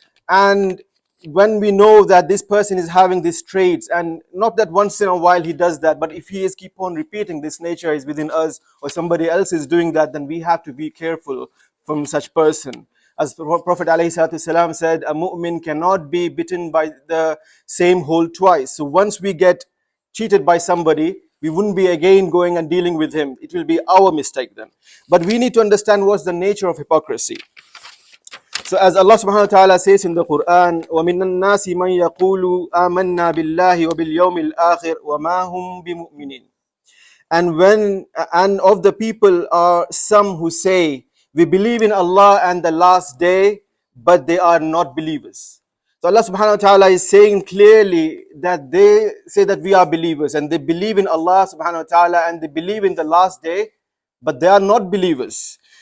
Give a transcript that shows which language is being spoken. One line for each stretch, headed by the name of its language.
English: And when we know that this person is having these traits, and not that once in a while he does that, but if he is keep on repeating, this nature is within us or somebody else is doing that, then we have to be careful from such person. As Prophet ﷺ said, a mu'min cannot be bitten by the same hole twice. So once we get cheated by somebody, we wouldn't be again going and dealing with him. It will be our mistake then. But we need to understand what's the nature of hypocrisy. So as Allah subhanahu wa ta'ala says in the Quran,
Arabic: وَمِنَ النَّاسِ مَنْ يَقُولُ آمَنَّا بِاللَّهِ وَبِالْيَوْمِ الْآخِرِ وَمَا هُمْ بِمُؤْمِنِينَ.
English: And of the people are some who say, we believe in Allah and the last day, but they are not believers. So Allah subhanahu wa ta'ala is saying clearly that they say that we are believers and they believe in Allah subhanahu wa ta'ala and they believe in the last day, but they are not believers.